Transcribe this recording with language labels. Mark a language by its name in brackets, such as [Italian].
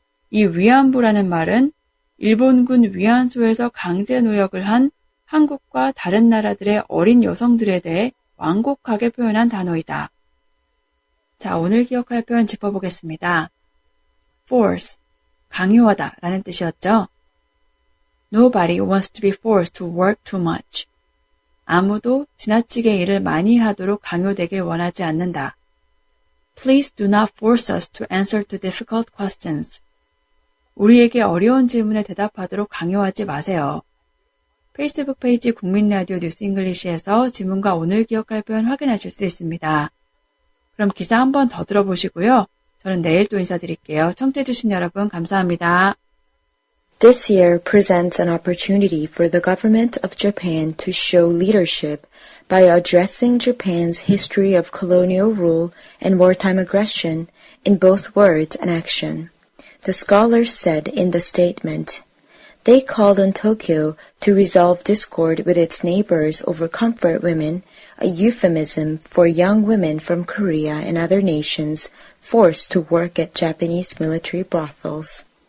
[Korean] 이 위안부라는 말은 일본군 위안소에서 강제 노역을 한 한국과 다른 나라들의 어린 여성들에 대해 완곡하게 표현한 단어이다. 자, 오늘 기억할 표현 짚어보겠습니다. force, 강요하다 라는 뜻이었죠. [English] Nobody wants to be forced to work too much. [Korean] 아무도 지나치게 일을 많이 하도록 강요되길 원하지 않는다. [English] Please do not force us to answer to difficult questions. [Korean] 우리에게 어려운 질문에 대답하도록 강요하지 마세요. 페이스북 페이지 국민라디오 뉴스 잉글리시에서 지문과 오늘 기억할 표현 확인하실 수 있습니다. 그럼 기사 한 번 더 들어보시고요. 저는 내일 또 인사드릴게요. 청취해주신 여러분 감사합니다. [English] This year presents an opportunity for the government of Japan to show leadership by addressing Japan's history of colonial rule and wartime aggression in both words and action. The scholars said in the statement, they called on Tokyo to resolve discord with its neighbors over comfort women, a euphemism for young women from Korea and other nations forced to work at Japanese military brothels.